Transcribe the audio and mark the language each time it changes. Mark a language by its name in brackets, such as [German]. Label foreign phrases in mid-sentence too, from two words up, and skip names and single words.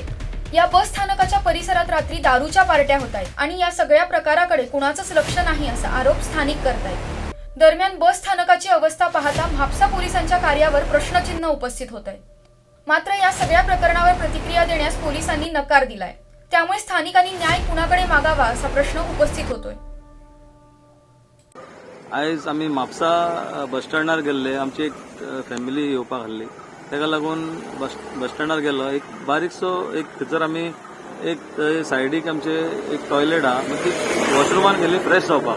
[Marathi] या बस स्थानकाच्या परिसरात रात्री दारूच्या पार्ट्या होत आहेत आणि या सगळ्या प्रकाराकडे कुणाचंच लक्ष नाही असा आरोप स्थानिक करतायत. दरम्यान बस स्थानकाची अवस्था पाहता म्हापसा पोलिसांच्या कार्यावर प्रश्नचिन्ह उपस्थित होत आहे. मात्र या सगळ्या प्रकरणावर प्रतिक्रिया देण्यास पोलिसांनी नकार दिलाय. त्यामुळे स्थानिकांनी न्याय कुणाकडे मागावा असा प्रश्न उपस्थित होतोय. [Konkani] आयज आमी म्हापसा बस स्टँडार गेल्ले, आमची एक फॅमिली येवपाक आसली, ताका लागून बस स्टँडार गेलो. एक बारीकसो एक थंयसर आमी एक सायडीक आमचे एक टॉयलेट आहा, मागीर ती वॉशरुमान गेली फ्रेश जावपाक.